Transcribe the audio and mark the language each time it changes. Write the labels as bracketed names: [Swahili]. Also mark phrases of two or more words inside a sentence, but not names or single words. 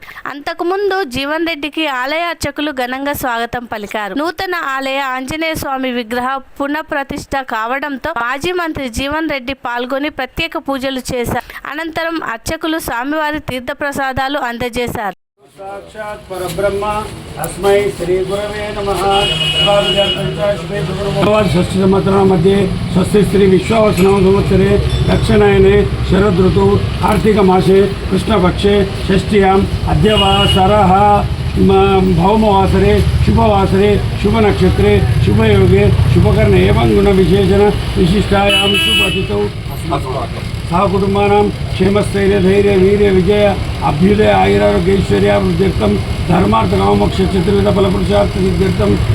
[Telugu] అంతకుముందు జీవన్ రెడ్డికి ఆలయ అర్చకులు ఘనంగా స్వాగతం పలికారు. నూతన ఆలయ ఆంజనేయ స్వామి విగ్రహ పునఃప్రతిష్ఠ కావడంతో మాజీ మంత్రి జీవన్ రెడ్డి పాల్గొని ప్రత్యేక పూజలు చేశారు. అనంతరం అర్చకులు స్వామివారి తీర్థప్రసాదాలు అందజేశారు. [Sanskrit] साक्षात् परब्रह्म अस्मै श्री गुरवे नमः। षष्ठी संवत्सरा मध्ये स्वस्ति श्री विश्वावसुनाम संवत्सरे दक्षिणायने शरद ऋतु कार्तिक मासे कृष्णपक्षे षष्ट्याम् अद्यवासरः भौमवासरे शुभवासरे शुभनक्षत्रे शुभयोगे शुभकर्णे एवं गुणविशेषण विशिष्टायां शुभतिथौ सह कुटुंबानां क्षेमस्थैर्य धैर्य वीर्य विजय अभ्युदय आयुरारोग्यैश्वर्यावृद्ध्यर्थं धर्मार्थ काममोक्ष चतुर्विध फलपुरुषार्थ सिद्ध्यर्थं